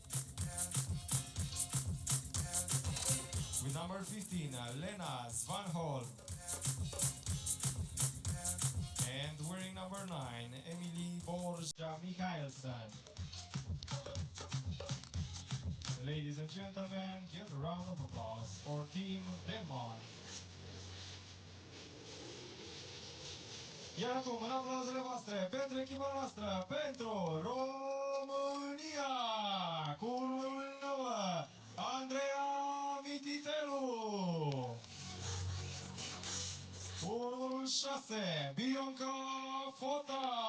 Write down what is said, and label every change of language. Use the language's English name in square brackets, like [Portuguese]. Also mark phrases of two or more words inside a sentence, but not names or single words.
[English] With number 15, Lena Svanholm. And wearing number 9, Emily Borja Michaelsen. Ladies and gentlemen, give a round of applause for Team Denmark. [Romanian] Iar acum, în aplauzele voastre, pentru echipa noastră, pentru România, cu numărul 9, Andreea Mititelu. Cu numărul 6, Bianca Fota.